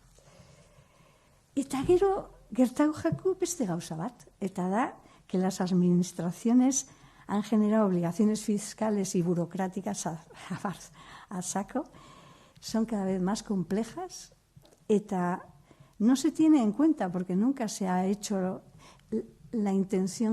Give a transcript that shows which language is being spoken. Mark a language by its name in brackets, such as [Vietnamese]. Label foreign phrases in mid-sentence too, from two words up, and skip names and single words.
[Basque] Eta gero gertatu jaku beste gauza bat, eta da, [Spanish] que las administraciones han generado obligaciones fiscales y burocráticas a saco, son cada vez más complejas, eta no se tiene en cuenta, porque nunca se ha hecho la intención,